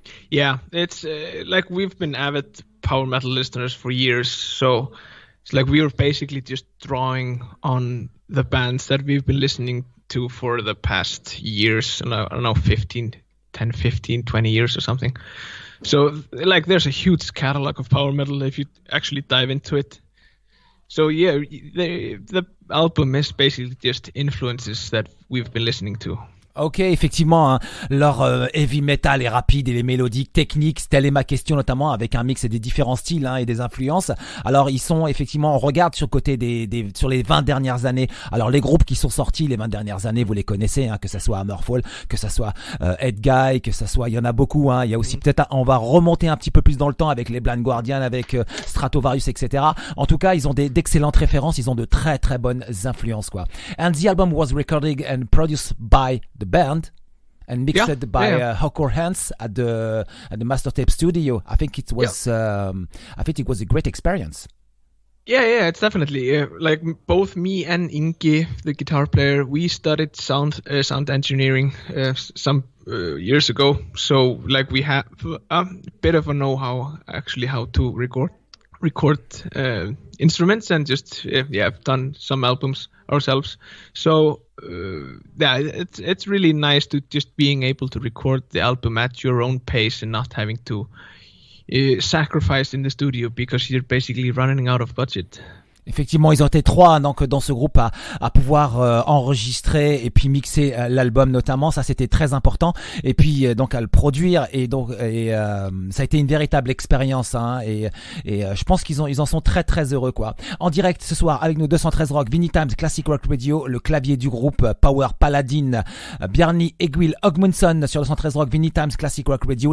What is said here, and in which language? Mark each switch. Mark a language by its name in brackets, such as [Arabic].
[English] Yeah, it's like we've been avid power metal listeners for years, so it's like we were basically just drawing on the bands that we've been listening to for the past years, I don't know, 15, 20 years or something. So like there's a huge catalog of power metal if you actually dive into it. So yeah, the album is basically just influences that we've been listening to. [French] Ok, effectivement, hein, leur heavy metal est rapide et les mélodiques techniques, telle est ma question notamment avec un mix des différents styles hein, et des influences. Alors ils sont effectivement, on regarde sur le côté sur les 20 dernières années. Alors les groupes qui sont sortis les 20 dernières années, vous les connaissez, hein, que ça soit Hammerfall, que ça soit Edguy, que ça soit, il y en a beaucoup. Hein, il y a aussi peut-être, on va remonter un petit peu plus dans le temps avec les Blind Guardian, avec Stratovarius, etc. En tout cas, ils ont d'excellentes références, ils ont de très très bonnes influences quoi. [English] And the album was recorded and produced by the band and mixed by Hawkor Hans at the Master Tape Studio. I think it was a great experience. Yeah, it's definitely like both me and Ingi, the guitar player, we studied sound engineering some years ago. So like we have a bit of a know-how actually how to record instruments and just have done some albums ourselves. So it's really nice to just being able to record the album at your own pace and not having to sacrifice in the studio because you're basically running out of budget. [French] Effectivement, ils ont été 3 donc dans ce groupe à pouvoir enregistrer et puis mixer l'album notamment, ça c'était très important et puis donc à le produire et ça a été une véritable expérience et je pense qu'ils en sont très très heureux quoi. En direct ce soir avec nous 213 Rock, Vinylestimes, Classic Rock Radio, le clavier du groupe Power Paladin, Bjarni, Egill, Ögmundsson sur 213 Rock, Vinylestimes, Classic Rock Radio.